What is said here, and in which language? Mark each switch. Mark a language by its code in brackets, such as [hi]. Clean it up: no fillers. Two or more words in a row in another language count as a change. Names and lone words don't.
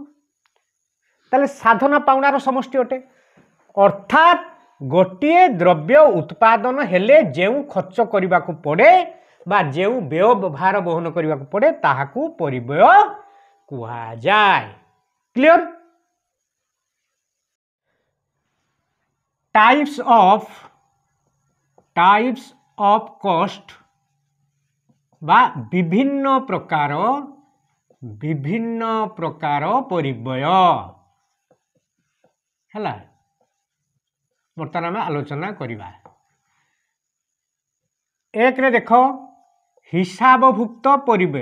[or] ତାହେଲେ ସାଧନ ପାଉଣାର ସମଷ୍ଟି ଅଟେ। ଅର୍ଥାତ ଗୋଟେ ଦ୍ରବ୍ୟ ଉତ୍ପାଦନ ହେଲେ ଯେଉଁ ଖର୍ଚ୍ଚ କରିବା କୁ ପଡ଼େ ବା ଯେଉଁ ବ୍ୟବହାର ବହନ କରିବା କୁ ପଡ଼େ ତାହାକୁ ପରିବ୍ୟୟ କୁହା ଯାଏ। क्लियर। [en] types of cost [or] ବା ବିଭିନ୍ନ ପ୍ରକାର ପରିବ୍ୟୟ ହେଲା। ବର୍ତ୍ତମାନ ଆମେ ଆଲୋଚନା କରିବା। ଏକ ରେ ଦେଖ ହିସାବଭୁକ୍ତ ପରିବ୍ୟୟ।